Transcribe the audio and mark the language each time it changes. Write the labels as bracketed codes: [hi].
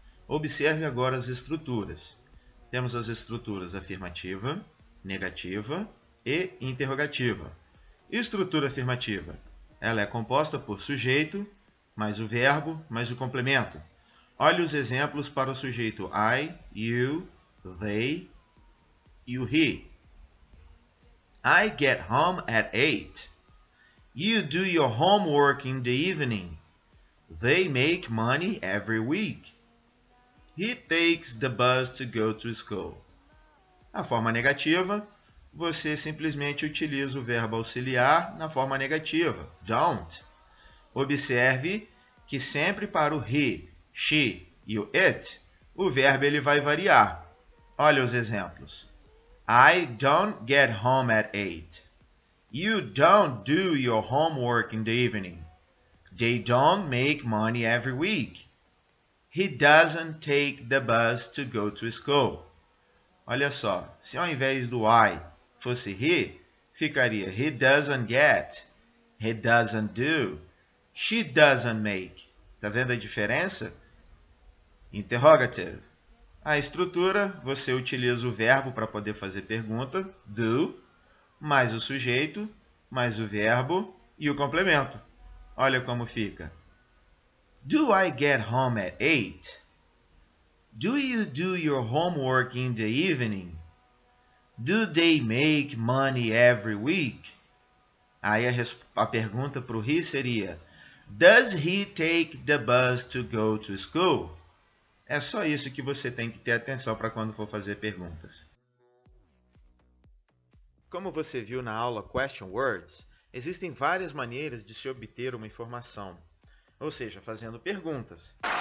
[pt] Observe agora as estruturas. Temos as estruturas afirmativa, negativa e interrogativa. Estrutura afirmativa. Ela é composta por sujeito, mais o verbo, mais o complemento. Olhe os exemplos para o sujeito I, you, they e o he. [en] I get home at 8. You do your homework in the evening. They make money every week. He takes the bus to go to school. [pt] A forma negativa, você simplesmente utiliza o verbo auxiliar na forma negativa, don't. Observe que sempre para o he, she e o it, o verbo ele vai variar. Olha os exemplos. [en] I don't get home at 8. You don't do your homework in the evening. They don't make money every week. He doesn't take the bus to go to school. [pt] Olha só, se ao invés do I fosse he, ficaria [en] he doesn't get, he doesn't do, she doesn't make. [pt] Tá vendo a diferença? Interrogative. A estrutura, você utiliza o verbo para poder fazer pergunta, do, mais o sujeito, mais o verbo e o complemento. Olha como fica. [en] Do I get home at 8? Do you do your homework in the evening? Do they make money every week? [pt] Aí a pergunta para o he seria: [en] Does he take the bus to go to school? [pt] É só isso que você tem que ter atenção para quando for fazer perguntas. Como você viu na aula Question Words, existem várias maneiras de se obter uma informação. Ou seja, fazendo perguntas.